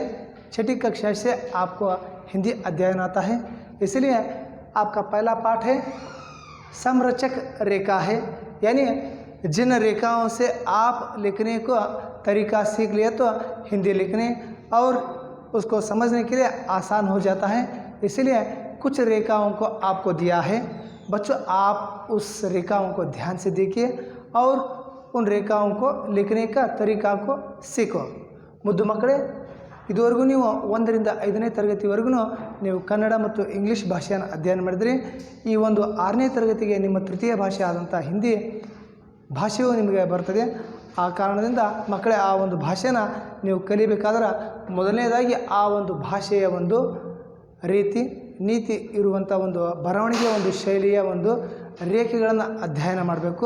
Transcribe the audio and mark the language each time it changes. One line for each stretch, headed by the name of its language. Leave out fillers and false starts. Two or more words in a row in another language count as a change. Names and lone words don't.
Hindi: छठी कक्षा से आपको हिंदी अध्ययन आता है, इसलिए आपका पहला पाठ है समरचक रेखा है, यानी जिन रेखाओं से आप लिखने को तरीका सीख लिया तो हिंदी लिखने और उसको समझने के लिए आसान हो जाता है। इसलिए कुछ रेखाओं को आपको दिया है बच्चों, आप उस रेखाओं को ध्यान से देखिए और उन रेखाओं को लिखने का तरीका को सीखो।
Kannada: ಮುದ್ದು ಮಕ್ಕಳೇ, ಇದುವರೆಗೂ ನೀವು 1 ರಿಂದ 5ನೇ ತರಗತಿವರೆಗೂ ನೀವು ಕನ್ನಡ ಮತ್ತು ಇಂಗ್ಲಿಷ್ ಭಾಷೆಯನ್ನು ಅಧ್ಯಯನ ಮಾಡಿದ್ರಿ। ಈ ಒಂದು 6ನೇ ತರಗತಿಗೆ ನಿಮ್ಮ ತೃತೀಯ ಭಾಷೆ ಆದಂಥ ಹಿಂದಿ ಭಾಷೆಯು ನಿಮಗೆ ಬರ್ತದೆ। ಆ ಕಾರಣದಿಂದ ಮಕ್ಕಳೇ, ಆ ಒಂದು ಭಾಷೆನ ನೀವು ಕಲಿಬೇಕಾದ್ರೆ ಮೊದಲನೇದಾಗಿ ಆ ಒಂದು ಭಾಷೆಯ ಒಂದು ರೀತಿ ನೀತಿ ಇರುವಂಥ ಒಂದು ಬರವಣಿಗೆಯ ಒಂದು ಶೈಲಿಯ ಒಂದು ರೇಖೆಗಳನ್ನು ಅಧ್ಯಯನ ಮಾಡಬೇಕು।